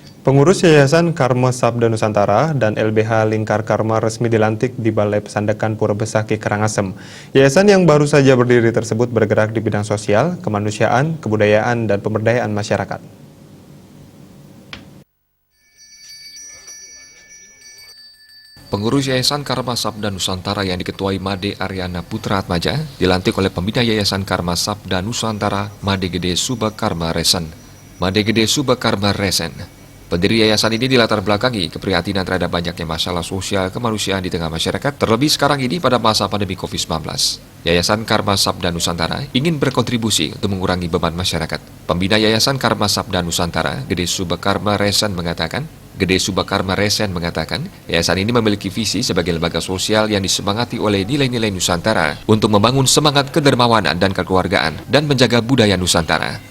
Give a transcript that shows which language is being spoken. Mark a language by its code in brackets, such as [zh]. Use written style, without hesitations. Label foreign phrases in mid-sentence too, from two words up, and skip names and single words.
[id] Pengurus Yayasan Karma Sabda Nusantara dan LBH Lingkar Karma resmi dilantik di Balai Pesandakan Pura Besaki, Karangasem. Yayasan yang baru saja berdiri tersebut bergerak di bidang sosial, kemanusiaan, kebudayaan, dan pemberdayaan masyarakat. Pengurus Yayasan Karma Sabda Nusantara yang diketuai Made Aryana Putra Atmaja dilantik oleh pembina Yayasan Karma Sabda Nusantara Made Gede Subakarma Resen. Made Gede Subakarma Resen. Pendiri yayasan ini dilatar belakangi keprihatinan terhadap banyaknya masalah sosial kemanusiaan di tengah masyarakat, terlebih sekarang ini pada masa pandemi COVID-19. Yayasan Karma Sabda Nusantara ingin berkontribusi untuk mengurangi beban masyarakat. Pembina Yayasan Karma Sabda Nusantara, Gede Subakarma Resen mengatakan, yayasan ini memiliki visi sebagai lembaga sosial yang disemangati oleh nilai-nilai Nusantara untuk membangun semangat kedermawanan dan kekeluargaan dan menjaga budaya Nusantara.